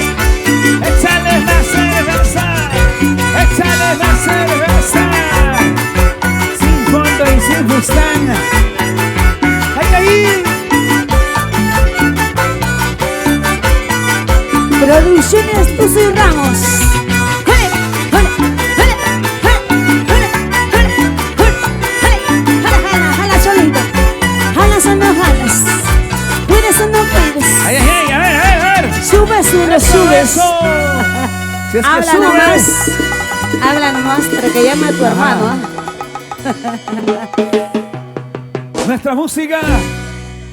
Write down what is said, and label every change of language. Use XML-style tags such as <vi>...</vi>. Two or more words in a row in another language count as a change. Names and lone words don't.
<es>Échale más cerveza. Échale más cerveza. Sin fondo y sin fustán. ¡Ay, ahí! Producciones Tuzo y Ramos. ¡Jale! ¡Jale! ¡Jale! ¡Jale! ¡Jale! ¡Jale! ¡Jale! ¡Jala, jala, Cholito! ¿Jalas o no jalas? ¿Puedes o no puedes? ¡Ay, ay, ay! A ver, a ver, a ver. ¿Subes o no subes? Eso. Si es que Habla sube. nomás. Habla nomás para que llame a tu hermano. Nuestra música. Nuestra tierra.</es>